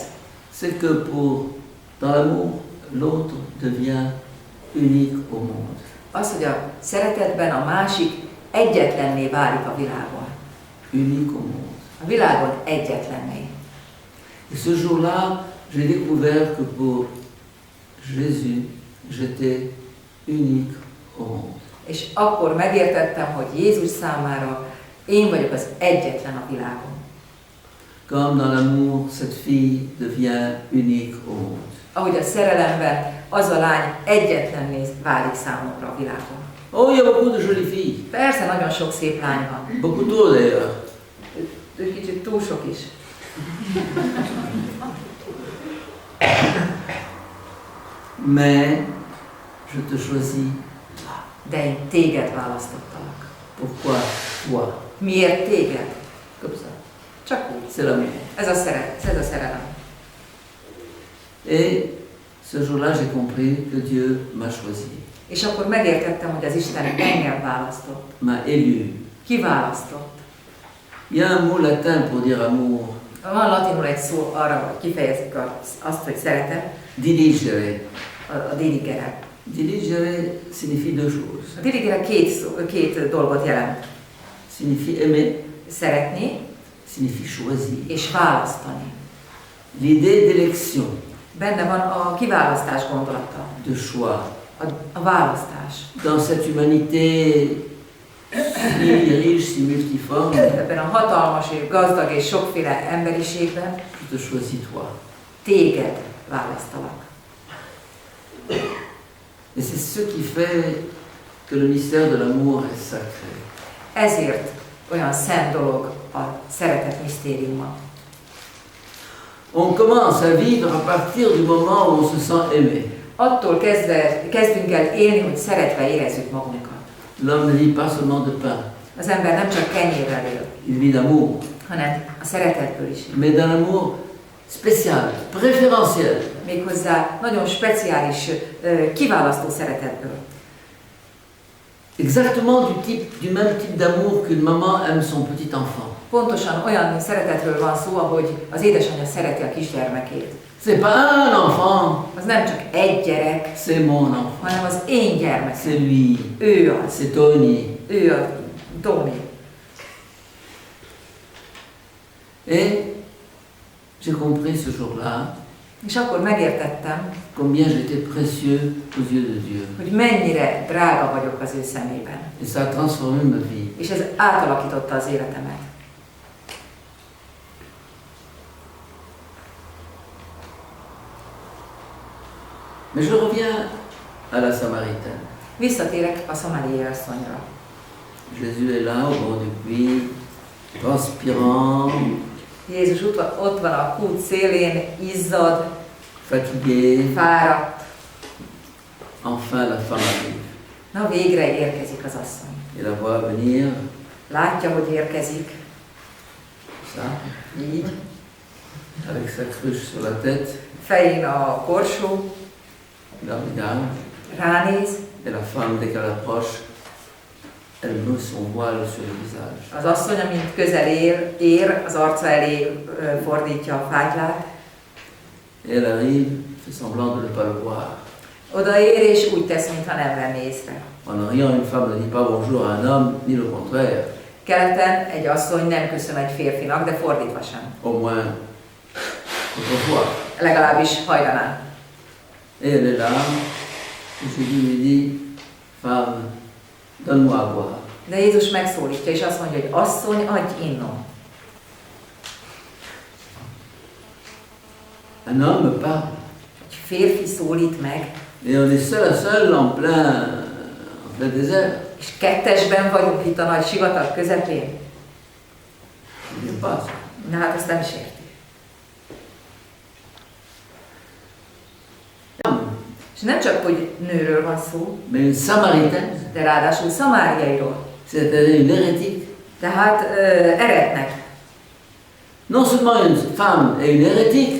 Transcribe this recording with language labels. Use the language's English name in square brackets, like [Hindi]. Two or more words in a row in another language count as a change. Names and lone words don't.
[French] C'est que dans l'amour, l'autre devient unique au monde. [Hungarian] Az, hogy a szeretetben a másik egyetlenné válik a világon. [French] Unique au monde. [Hungarian] A világon egyetlenné. [French] Et ce jour-là, j'ai découvert que pour Jésus, j'étais unique au monde. [Hungarian] És akkor megértettem, hogy Jézus számára én vagyok az egyetlen a világon. [French] Comme dans l'amour, cette fille devient unique au monde. [Hungarian] Ahogy a szerelemben az a lány egyetlenné válik számomra a világon. [French] Oh, il y a beaucoup de jolies filles. [Hungarian] Persze, nagyon sok szép lány van. [French] Beaucoup trop d'ailleurs. [Hungarian] Kicsit túl sok is. [French] Mais je te choisis. [Hungarian] De én téged választottalak. [French] Pourquoi toi? [Hungarian] Miért téged? [French] Comme ça. [Hungarian] Csak úgy. [French] C'est l'amour. [Hungarian] Ez a szerelem. [French] Et ce jour-là, j'ai compris que Dieu m'a choisi, [Hungarian] És akkor megértettem, hogy az Isten engem választott. [French] m'a élu. [Hungarian] Kiválasztott. [French] Il y a un mot latin pour dire amour, [Hungarian] Van latinul egy szó arra, hogy kifejezik azt, hogy szeretet, [French] diligere. [Hungarian] a diligere. [French] Diligere signifie deux choses. [Hungarian] A diligere két dolgot jelent. [French] Signifie aimer, [Hungarian] Szeretni [French] signifie choisir. [Hungarian] és választani. [French] L'idée d'élection, [Hungarian] Benne van a kiválasztás gondolata, [French] de choix. [Hungarian] a választás. [French] Dans cette humanité si riche, si multiforme, [Hungarian] Ebben a hatalmas, és gazdag és sokféle emberiségben [French] je te choisis toi. [Hungarian] téged választalak. [French] Et c'est ce qui fait que le mystère de l'amour est sacré. [Hungarian] Ezért olyan szent dolog a szeretet misztériuma. [French] On commence à vivre à partir du moment où on se sent aimé. [Hungarian] Attól kezdünk el élni, hogy szeretve érezzük magunkat. [French] L'homme ne vit pas seulement de pain, [Hungarian] Az ember nem csak kenyérrel él, [French] il vit d'amour, [Hungarian] hanem a szeretetből is. [French] mais d'un amour spécial, préférentiel. [Hungarian] Méghozzá nagyon speciális, kiválasztó szeretetből. [French] Exactement du même type d'amour qu'une maman aime son petit enfant. [Hungarian] Pontosan olyan szeretetről van szó, ahogy az édesanyja szereti a kisgyermekét. [French] C'est pas un enfant, [Hungarian] Az nem csak egy gyerek, [French] c'est mon enfant, [Hungarian] hanem az én gyermekem. [French] c'est lui, [Hungarian] Ő az. [French] c'est Tony. [Hungarian] Ő a Tony. [French] Et j'ai compris ce jour-là [Hungarian] És akkor megértettem, [French] combien j'étais précieux aux yeux de Dieu. [Hungarian] hogy mennyire drága vagyok az ő szemében. [French] Et ça a transformé ma vie. [Hungarian] És ez átalakította az életemet. [French] Mais je reviens à la Samaritaine. [Hungarian] Visszatérek a szamáriai asszonyra. [French] Jésus est là au bord du puits, transpirant, [Hungarian] Jézus ott van a kút szélén, izzad, [French] fatigué. [Hungarian] fáradt. [French] Enfin, la femme arrive. [Hungarian] Na végre érkezik az asszony. [French] Et la voit venir, [Hungarian] Látja, hogy érkezik. [French] ça, [Hungarian] Így. [French] avec sa cruche sur la tête, [Hungarian] Fején a korsó, [French] il la regarde. [Hungarian] ránéz. [French] Et la femme, dès qu'elle approche, elle met son voile sur le visage. [Hungarian] Az asszony, amint közel ér, az arca elé fordítja a fátylát. [French] Et elle arrive, fait semblant de ne pas le voir. [Hungarian] Odaér, és úgy tesz, mintha nem venné észre. [French] En Orient, une femme ne dit pas bonjour à un homme, ni le contraire. [Hungarian] Keleten egy asszony nem köszön egy férfinak, de fordítva sem. [French] Au moins, autrefois. [Hungarian] Legalábbis hajdanán. [French] Et elle est là, et Jésus lui dit, femme, donne-moi à boire. [Hungarian] De Jézus megszólítja, és azt mondja, hogy asszony, adj innom. [French] Un homme parle. [Hungarian] Egy férfi szólít meg, [French] Et on est seul à seul en plein désert. [Hungarian] és kettesben vagyunk itt a nagy sivatag közepén. [French] Il n'est pas ça. [Hungarian] Na hát azt nem is érti. És nem csak, hogy nőről van szó, [French] Mais une samaritaine, [Hungarian] de ráadásul szamáriairól. [French] c'est-à-dire une hérétique. [Hungarian] Tehát eretnek. [French] Non seulement une femme est une hérétique,